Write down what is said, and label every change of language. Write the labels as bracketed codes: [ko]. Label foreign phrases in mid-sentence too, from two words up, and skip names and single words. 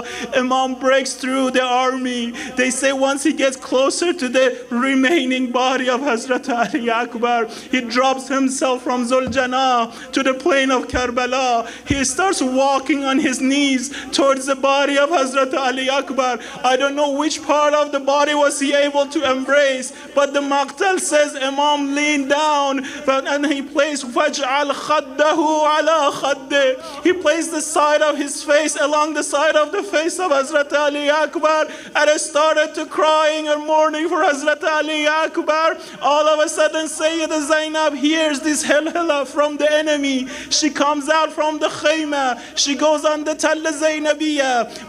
[en] Imam breaks through the army. They say once he gets closer to the remaining body of Hazrat Ali Akbar, he drops himself from Zuljanah to the plain of Karbala. He starts walking on his knees towards the body of Hazrat Ali Akbar. I don't know which part of the body was he able to embrace, but the Maqtal says Imam leaned down and he placed [ar] فجعل خده على خده. [en] He placed the side of his face along the side of the face of Hazrat Ali Akbar, and I started to crying and mourning for Hazrat Ali Akbar. All of a sudden Sayyida Zainab hears this halala from the enemy. She comes out from the khayma. She goes on the Talla Zainabiyya.